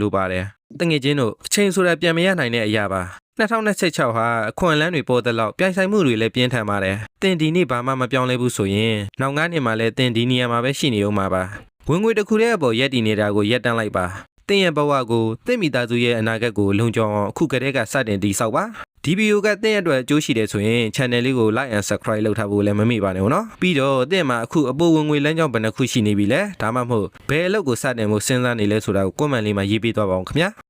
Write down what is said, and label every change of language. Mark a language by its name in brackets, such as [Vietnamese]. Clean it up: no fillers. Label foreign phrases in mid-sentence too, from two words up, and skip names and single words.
[Burmese] လိုပါတယ်တငယ်ချင်းတို့အချိန်ဆိုတာပြန်မရနိုင်တဲ့အရာပါ2026ဟာအခွင့်အလမ်းတွေပေါ်တဲ့လောက်ပြိုင်ဆိုင်မှုတွေလည်းပြင်းထန် ပါတယ်သင်ဒီနေ့ဘာမှမပြောင်းလဲဘူးဆိုရင်နောက်9နှစ်မှလည်းသင်ဒီနေရာမှာပဲရှိနေဦးမှာပါဝင်ငွေတစ်ခုတည်းအပေါ်ရက်တည်နေတာကိုရပ်တန့်လိုက်ပါသင်ရဲ့ဘဝကိုသင်မိသားစုရဲ့အနာဂတ်ကိုလုံခြုံအောင်အခုကတည်းကစတင်တည်ဆောက်ပါဒီဗီဒီယိုကသင်ရဲ့အတွက်အကျိုးရှိတယ်ဆိုရင် channel လေးကို [English] like and subscribe [Burmese] လုပ်ထားဖို့လည်းမမေ့ပါနဲ့နော်ပြီးတော့သင်မှာအခုအပိုဝင်ငွေလမ်းကြောင်းဘယ်နှခုရှိနေပြီလဲဒါမှမဟုတ်ဘယ်အလုပ်ကိုစတင်ဖို့စဉ်းစားနေလဲဆိုတာကို comment လေးမှာရေးပေးသွားပါအောင်ခင်ဗျာ